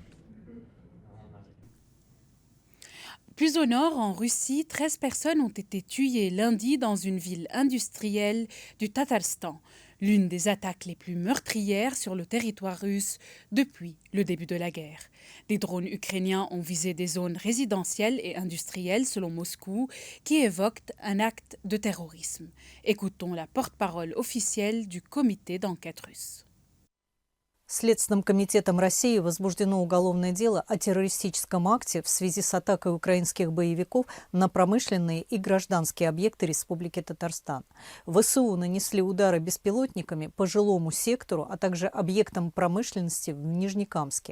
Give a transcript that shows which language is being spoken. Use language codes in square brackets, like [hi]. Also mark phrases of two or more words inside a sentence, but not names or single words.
[fr] Plus au nord, en Russie, 13 personnes ont été tuées lundi dans une ville industrielle du Tatarstan, l'une des attaques les plus meurtrières sur le territoire russe depuis le début de la guerre. Des drones ukrainiens ont visé des zones résidentielles et industrielles selon Moscou, qui évoquent un acte de terrorisme. Écoutons la porte-parole officielle du comité d'enquête russe. [ru] Следственным комитетом России возбуждено уголовное дело о террористическом акте в связи с атакой украинских боевиков на промышленные и гражданские объекты Республики Татарстан. ВСУ нанесли удары беспилотниками по жилому сектору, а также объектам промышленности в Нижнекамске.